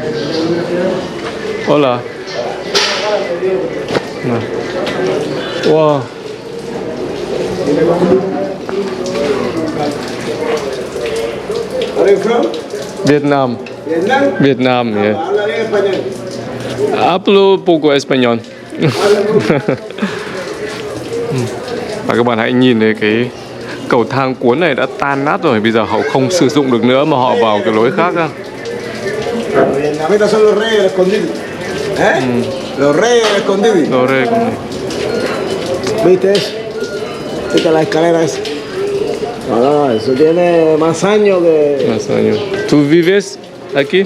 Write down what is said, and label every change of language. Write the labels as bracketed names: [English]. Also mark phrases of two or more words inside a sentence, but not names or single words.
[Spanish] Hola. Wow. [English] Are you from? Vietnam. Vietnam? Vietnam, yeah. [Spanish] Habla bien español. Hablo poco español. [Vietnamese] Và các bạn hãy nhìn thấy cái cầu thang cuốn này đã tan nát rồi. Bây giờ họ không sử dụng được nữa mà họ vào cái lối khác. [Spanish] Vietnamitas son los reyes escondidos. ¿Eh? Los reyes escondidos. [Vietnamese] Rồi, [Spanish] ¿Viste eso? ¿Viste la escalera esa? No, no, eso tiene más años que... ¿Tú vives aquí?